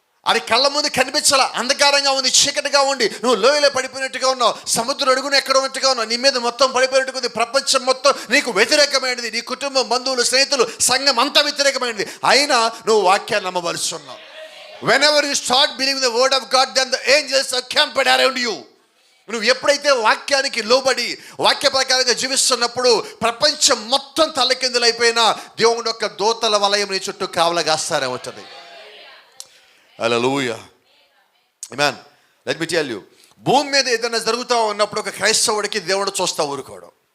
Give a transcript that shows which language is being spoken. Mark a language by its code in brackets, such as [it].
[te] అది కళ్ళ ముందు కనిపించాలా, అంధకారంగా ఉంది, చీకటిగా ఉండి నువ్వు లోయలో పడిపోయినట్టుగా ఉన్నావు, సముద్రం అడుగున ఎక్కడ ఉన్నట్టుగా ఉన్నావు, నీ మీద మొత్తం పడిపోయినట్టుగా ఉంది, ప్రపంచం మొత్తం నీకు వ్యతిరేకమైనది, నీ కుటుంబం, బంధువులు, స్నేహితులు, సంఘం అంతా వ్యతిరేకమైనది, అయినా నువ్వు వాక్యాన్ని నమ్మవలసి ఉన్నావు. [en] Whenever you start believing the word of God, then the angels are camped around you. [te] నువ్వు ఎప్పుడైతే వాక్యానికి లోబడి వాక్య ప్రకారంగా జీవిస్తున్నప్పుడు ప్రపంచం మొత్తం తలకిందులైపోయినా దేవుని యొక్క దూతల వలయం నీ చుట్టూ కావలగాస్తానే ఉంటుంది. హల్లెలూయా, ఆమేన్. [en] let me tell you, [te] భూమి మీద ఏదైనా జరుగుతూ ఉన్నప్పుడు ఒక క్రైస్తవుడికి దేవుడు చూస్తా ఊరుకోవడం.